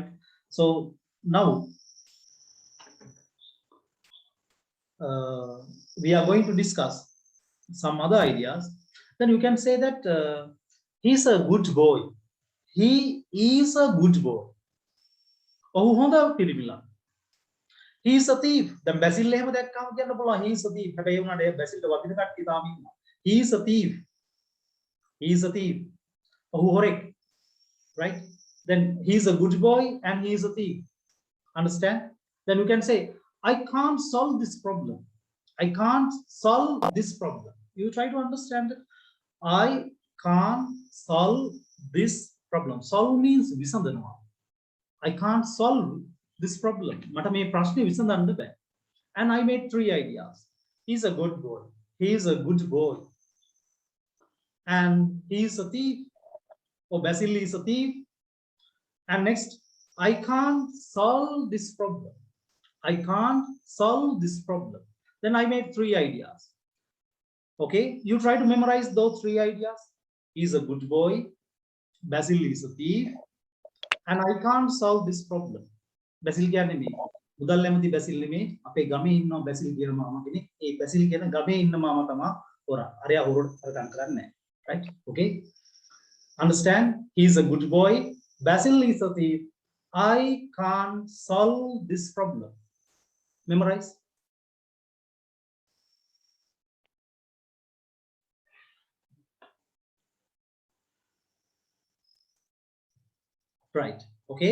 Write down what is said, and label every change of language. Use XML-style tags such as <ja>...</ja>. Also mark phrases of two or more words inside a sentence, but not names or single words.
<en>So now we are going to discuss some other ideas. Then you can say that he's a good boy. He is a good boy. He is a thief. Then Basil</en> <si>එහෙම දැක්කම කියන්න පුළුවන්</si> <en>he is a thief.</en> <si>හැබැයි උනාට Basil වදින කට්ටිය තාම ඉන්නවා.</si> <en>He is a thief. He is a thief.</en> <si>ඔහු හොරෙක්.</si> <en>Right? Then he is a good boy and he is a thief. Understand? Then you can say I can't solve this problem. I can't solve this problem. You try to understand it. I can't solve this problem. Solve means විසඳනවා. I can't solve this problem.</en> <si>මට මේ ප්‍රශ්නේ විසඳන්න බෑ.</si> <en>And I made 3 ideas. He's a good boy. He is a good boy. And he is a thief. Or Basil is a thief. And next, I can't solve this problem. I can't solve this problem. Then I made 3 ideas. Okay, you try to memorize those 3 ideas. He's a good boy. Basil is a thief. And I can't solve this problem.</en> <si>Basil කියන්නේ මේ මුදල් නැමැති බැසිල් නෙමේ අපේ ගමේ ඉන්න බැසිල් කියන මාමා කෙනෙක්. ඒ බැසිල් කියන ගමේ ඉන්න මාමා තමයි හොරා. අරයා හොරට කරගන්න කරන්නේ නැහැ.</si> <en>Right? Okay. Understand? He is a good boy. Basil is a thief. I can't solve this problem. Memorize. Right. Okay.</en>